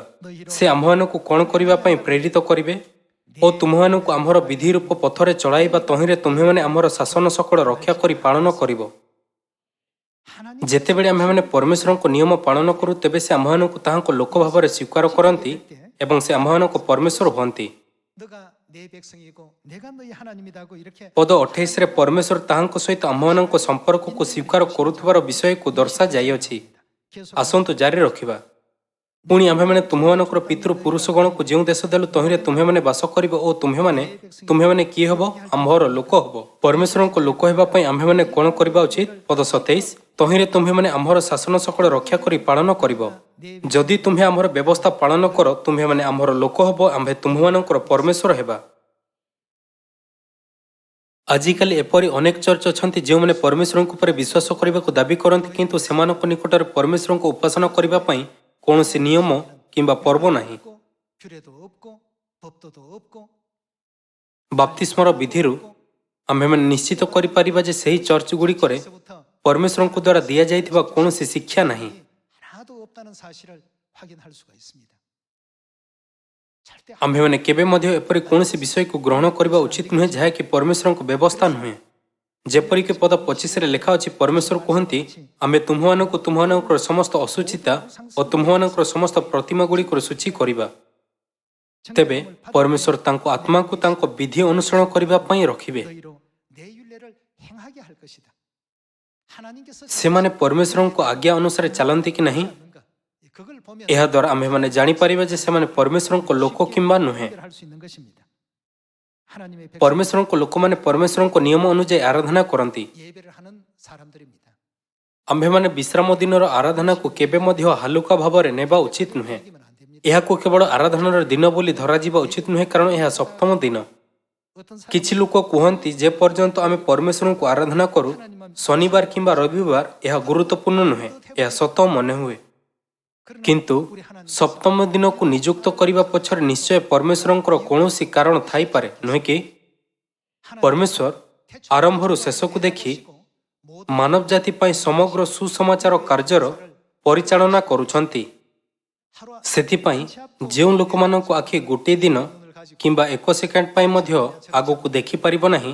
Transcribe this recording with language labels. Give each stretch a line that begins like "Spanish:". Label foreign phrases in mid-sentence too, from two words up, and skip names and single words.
Odia: ସେ ଆମ୍ଭମାନଙ୍କୁ କ'ଣ କରିବା ପାଇଁ ପ୍ରେରିତ କରିବେ? ଓ ତୁମ୍ଭମାନଙ୍କୁ ଆମ୍ଭର ବିଧି ରୂପ ପଥରେ ଚଳାଇବା, ତହିଁରେ ତୁମ୍ଭେମାନେ ଆମ୍ଭର ଶାସନ ସକଳ ରକ୍ଷା କରି ପାଳନ କରିବ।
Korean: 하나님
Odia: ଯେତେବେଳେ ଆମ୍ଭେମାନେ ପରମେଶ୍ୱରଙ୍କ ନିୟମ ପାଳନ କରୁ, ତେବେ ସେ ଆମ୍ଭମାନଙ୍କୁ ତାହାଙ୍କ ଲୋକ ଭାବରେ ସ୍ୱୀକାର କରନ୍ତି ଏବଂ ସେ ଆମ୍ଭମାନଙ୍କ ପରମେଶ୍ୱର ହୁଅନ୍ତି।
Korean: 너가 내 백성이고 내가 너희 하나님이다고 이렇게
Odia: ପଦ 28ରେ ପରମେଶ୍ୱର ତାହାଙ୍କ ସହିତ ଆମ୍ଭମାନଙ୍କ ସମ୍ପର୍କକୁ ସ୍ୱୀକାର କରୁଥିବାର ବିଷୟକୁ ଦର୍ଶାଯାଇଅଛି।
Korean: 계속
Odia: ଆସନ୍ତୁ ଜାରି ରଖିବା। ପୁଣି ଆମ୍ଭେମାନେ ତୁମ୍ଭମାନଙ୍କର ପିତୃ ପୁରୁଷଗଣକୁ ଯେଉଁ ଦେଶ ଦେଲୁ, ତହିଁରେ ତୁମ୍ଭେମାନେ ବାସ କରିବ ଓ ତୁମ୍ଭେମାନେ କିଏ ହେବ? ଆମ୍ଭର ଲୋକ ହେବ। ପରମେଶ୍ୱରଙ୍କ ଲୋକ ହେବା ପାଇଁ ଆମ୍ଭେମାନେ କ'ଣ କରିବା ଉଚିତ? ପଦ 27, ତହିଁରେ ତୁମ୍ଭେମାନେ ଆମ୍ଭର ଶାସନ ସକଳ ରକ୍ଷା କରି ପାଳନ କରିବ। ଯଦି ତୁମ୍ଭେ ଆମ୍ଭର ବ୍ୟବସ୍ଥା ପାଳନ କର, ତୁମ୍ଭେମାନେ ଆମ୍ଭର ଲୋକ ହେବ, ଆମ୍ଭେ ତୁମ୍ଭମାନଙ୍କର ପରମେଶ୍ୱର ହେବା। ଆଜିକାଲି ଏପରି ଅନେକ ଚର୍ଚ୍ଚ ଅଛନ୍ତି ଯେଉଁମାନେ ପରମେଶ୍ୱରଙ୍କ ଉପରେ ବିଶ୍ୱାସ କରିବାକୁ ଦାବି କରନ୍ତି, କିନ୍ତୁ ସେମାନଙ୍କ ନିକଟରେ ପରମେଶ୍ୱରଙ୍କ ଉପାସନା କରିବା ପାଇଁ କୌଣସି ନିୟମ କିମ୍ବା ପର୍ବ ନାହିଁ।
Korean: 없고 규례도 없고 법도도 없고
Odia: ବାପ୍ତିସ୍ମର ବିଧିରୁ ଆମ୍ଭେମାନେ ନିଶ୍ଚିତ କରିପାରିବା ଯେ ସେହି ଚର୍ଚ୍ଚଗୁଡ଼ିକରେ
Korean: 그래서부터
Odia: ପରମେଶ୍ୱରଙ୍କ ଦ୍ୱାରା ଦିଆଯାଇଥିବା କୌଣସି ଶିକ୍ଷା ନାହିଁ।
Korean: 하나도 없다는 사실을 확인할 수가 있습니다. 절대
Odia: ଆମ୍ଭେମାନେ କେବେ ମଧ୍ୟ ଏପରି କୌଣସି ବିଷୟକୁ ଗ୍ରହଣ କରିବା ଉଚିତ ନୁହେଁ ଯାହାକି ପରମେଶ୍ୱରଙ୍କ ବ୍ୟବସ୍ଥା ନୁହେଁ। ଯେପରିକି ପଦ 25ରେ ଲେଖା ଅଛି, ପରମେଶ୍ୱର କୁହନ୍ତି, ଆମ୍ଭେ ତୁମ୍ଭମାନଙ୍କୁ ତୁମ୍ଭମାନଙ୍କର ସମସ୍ତ ଅଶୁଚିତା ଓ ତୁମ୍ଭମାନଙ୍କର ସମସ୍ତ ପ୍ରତିମାଗୁଡ଼ିକରୁ ସୂଚୀ କରିବା। ତେବେ ପରମେଶ୍ୱର ତାଙ୍କ ଆତ୍ମାକୁ ତାଙ୍କ ବିଧି ଅନୁସରଣ କରିବା ପାଇଁ ରଖିବେ।
Korean: 너희로 내 율례를 행하게 할 것이다. 하나님께서
Odia: ସେମାନେ ପରମେଶ୍ୱରଙ୍କ ଆଜ୍ଞା ଅନୁସାରେ ଚାଲନ୍ତି କି ନାହିଁ?
Korean: 그걸 보면
Odia: ଏହାଦ୍ୱାରା ଆମ୍ଭେମାନେ ଜାଣିପାରିବା ଯେ ସେମାନେ ପରମେଶ୍ୱରଙ୍କ ଲୋକ କିମ୍ବା ନୁହେଁ।
Korean: 할 수 있는 것입니다. 하나님의 백성
Odia: ପରମେଶ୍ୱରଙ୍କ ଲୋକମାନେ ପରମେଶ୍ୱରଙ୍କ ନିୟମ ଅନୁଯାୟୀ ଆରାଧନା କରନ୍ତି।
Korean: 예배를 하는 사람들입니다.
Odia: ଆମ୍ଭେମାନେ ବିଶ୍ରାମ ଦିନର ଆରାଧନାକୁ କେବେ ମଧ୍ୟ ହାଲୁକା ଭାବରେ ନେବା ଉଚିତ ନୁହେଁ।
Korean: 여기면 안 됩니다.
Odia: ଏହାକୁ କେବଳ ଆରାଧନାର ଦିନ ବୋଲି ଧରାଯିବା ଉଚିତ ନୁହେଁ, କାରଣ ଏହା ସପ୍ତମ ଦିନ।
Korean: 어떤 사람
Odia: କିଛି ଲୋକ କୁହନ୍ତି ଯେ ପର୍ଯ୍ୟନ୍ତ ଆମେ ପରମେଶ୍ୱରଙ୍କୁ ଆରାଧନା କରୁ, ଶନିବାର କିମ୍ବା ରବିବାର ଏହା ଗୁରୁତ୍ୱପୂର୍ଣ୍ଣ ନୁହେଁ। ଏହା ସତ ମନେ ହୁଏ, କିନ୍ତୁ
Korean: 우리 하나님
Odia: ସପ୍ତମ ଦିନକୁ ନିଯୁକ୍ତ କରିବା ପଛରେ ନିଶ୍ଚୟ ପରମେଶ୍ୱରଙ୍କର କୌଣସି କାରଣ ଥାଇପାରେ, ନୁହେଁ କି? ପରମେଶ୍ୱର ଆରମ୍ଭରୁ ଶେଷକୁ ଦେଖି ମାନବ ଜାତି ପାଇଁ ସମଗ୍ର ସୁସମାଚାର କାର୍ଯ୍ୟର ପରିଚାଳନା କରୁଛନ୍ତି। ସେଥିପାଇଁ ଯେଉଁ ଲୋକମାନଙ୍କ ଆଖି ଗୋଟିଏ ଦିନ କିମ୍ବା 1 ସେକେଣ୍ଡ ପାଇଁ ମଧ୍ୟ ଆଗକୁ ଦେଖିପାରିବ ନାହିଁ,